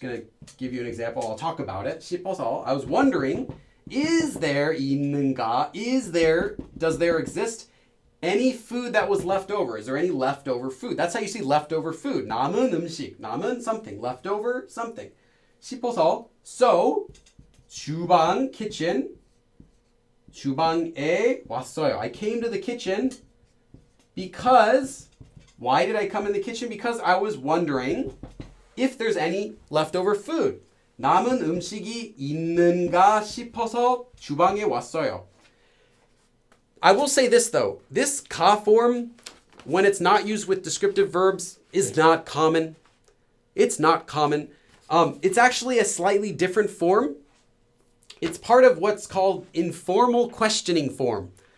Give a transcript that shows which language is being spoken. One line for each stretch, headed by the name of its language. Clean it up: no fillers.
English: just going to give you an example. I'll talk about it.
Korean: 싶어서
English: I was wondering, is there
Korean: 있는가?
English: Does there exist any food that was left over? Is there any leftover food? That's how you see leftover food.
Korean: 남은 음식, 남은
English: something, leftover something.
Korean: 싶어서 so 주방 주방에 왔어요.
English: I came to the kitchen because why did I come in the kitchen? Because I was wondering if there's any leftover food.
Korean: 남은 음식이 있는가 싶어서 주방에 왔어요.
English: I will say this though. This ka form, when it's not used with descriptive verbs, is not common. It's not common. It's actually a slightly different form. It's part of what's called informal questioning form.